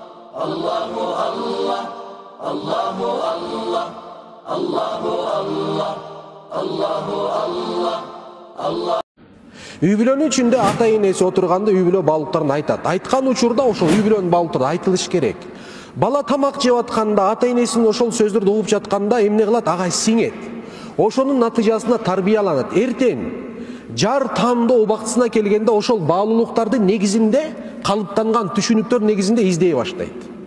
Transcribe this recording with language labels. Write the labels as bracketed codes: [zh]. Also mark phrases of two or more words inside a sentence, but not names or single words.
[ar] Allahu Allah, Allahu Allah, Allahu Allah, Allahu Allah, Allah. [ky] Үй бүлөнүн ичинде ата энеси отурганда үй бүлө баалуулуктарын айтат. Айткан учурда ошол үй бүлөнүн баалуулуктары айтылыш керек. Бала тамак жеп атканда, ата энесинин ошол сөздөрдү угуп жатканда эмне кылат? Ага сиңет. Ошонун натыйжасында тарбияланат. Эртең жар таандоо убактысына келгенде ошол баалуулуктардын негизинде, калыптанган түшүнүктөр негизинде издей баштайт.